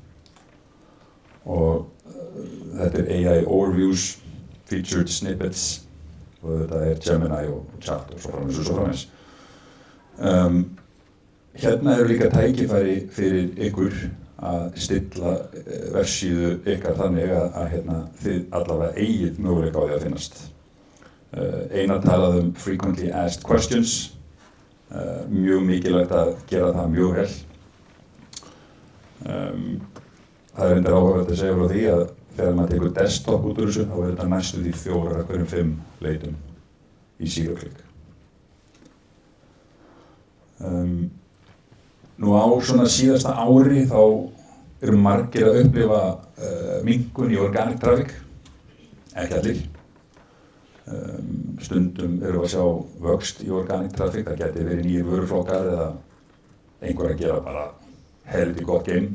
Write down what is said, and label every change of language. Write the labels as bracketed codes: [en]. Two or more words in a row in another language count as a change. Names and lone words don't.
[is] Og þetta er [en] AI overviews, featured snippets [is] og þetta er Gemini og chat og svo framvegis. Hérna eru líka tækifæri fyrir ykkur að stilla vefsíðu ykkar þannig að þið allavega eigið möguleika á því að finnast. Einar talaði [en] frequently asked questions, [is] mjög mikilvægt að gera það mjög vel. Það er reyndar áhugavert að segja frá því að þegar maður tekur desktop út úr þessu þá er þetta næstu því 4 af hverjum 5 leitum í [en] zero click. [is] Nú á svona síðasta ári þá eru margir að upplifa minnkun í [en] organic traffic, [is] ekki allir. Stundum erum við að sjá vöxt í [en] organic traffic, [is] það geti verið nýjir vöruflokkar eða einhver að gera bara helviti gott game.